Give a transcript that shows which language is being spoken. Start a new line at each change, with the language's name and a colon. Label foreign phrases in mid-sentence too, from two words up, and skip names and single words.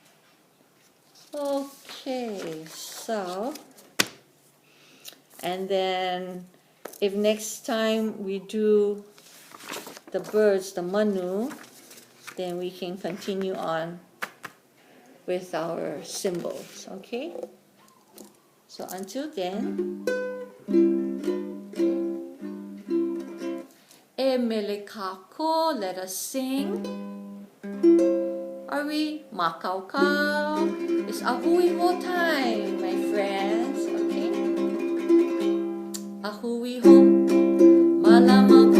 English: Okay, so, and then if next time we do the birds, the manu, then we can continue on with our symbols, okay? So until then,
Hawaiian: e mele kako,
English: let us sing. Are we makaukau? It's
Hawaiian: ahui ho
English: time, my friends, okay?
Hawaiian: Ahui ho, malama.